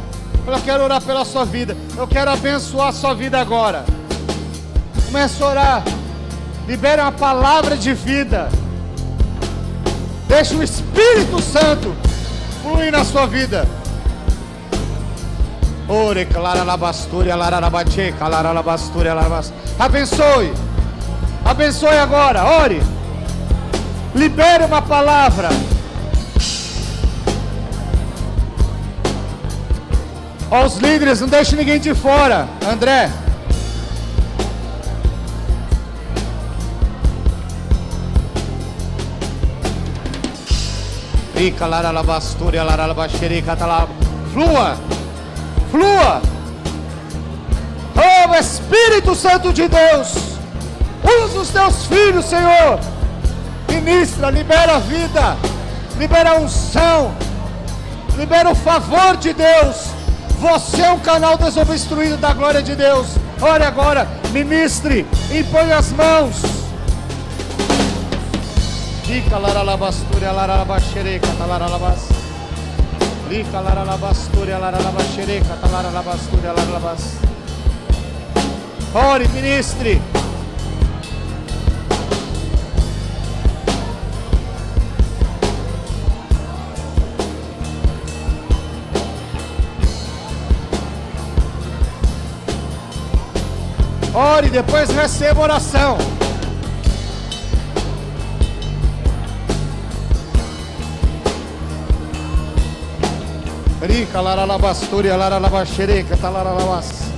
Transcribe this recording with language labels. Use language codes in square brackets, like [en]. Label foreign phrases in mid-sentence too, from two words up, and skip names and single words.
[pt] Eu quero orar pela sua vida. Eu quero abençoar a sua vida agora. Comece a orar. Libere uma palavra de vida. Deixe o Espírito Santo fluir na sua vida. Ore, clara la bastura, lararabache, clara la bastura, larabas. Abençoe. Abençoe agora. Ore. Libere uma palavra. Ó, os líderes, não deixe ninguém de fora. André. Fica lara la bastura, lararabache, catalá. Flua. Flua. Oh, Espírito Santo de Deus, usa os teus filhos, Senhor. Ministra, libera a vida, libera a unção, libera o favor de Deus. Você é um canal desobstruído da glória de Deus. Ore agora, ministre, impõe as mãos. Fica laralabastura, laralabaxereca, talaralabas. Lica laralabastura, laralabaxereca, talaralabastura, laralabas. Ore, ministre. Ore, depois receba oração. Rica laralabastura, laralabaxereca, talaralabas.